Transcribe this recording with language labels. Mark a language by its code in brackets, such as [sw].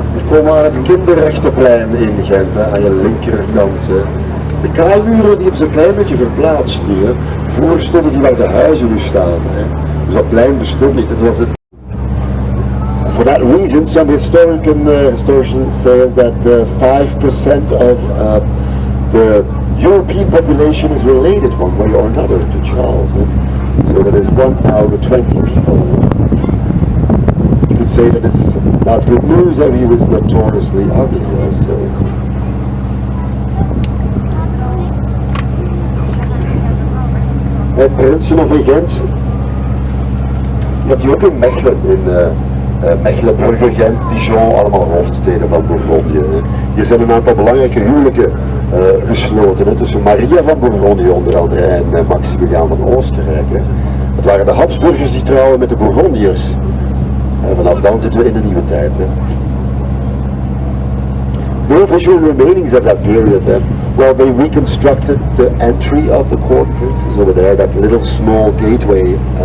[nl] komen we aan het kinderrechtenplein in Gent, hè, aan je linkerkant. Hè. De kaalmuren die hebben zo'n klein beetje verplaatst nu. Hè. Vroeger stonden die waar de huizen nu staan. Hè. Dus dat plein bestond niet. Dat was het. [en] For that reason, some historians say that 5% of the European population is related one way or another to Charles. So that is 1 out of 20 people. You could say that it's not good news that he was notoriously ugly also. [nl] Het Prinsen van Gent, dat hij ook in Mechelen, Mechelen, Brugge, Gent, Dijon, allemaal hoofdsteden van Bourgondië. Hier zijn een aantal belangrijke huwelijken gesloten, tussen Maria van Bourgondië onder andere en Maximiliaan van Oostenrijk. Het waren de Habsburgers die trouwen met de Bourgondiërs. Vanaf dan zitten we in een nieuwe tijd. [en] No visual remainings of that period. Well, they reconstructed the entry of the court princes over there, that little small gateway.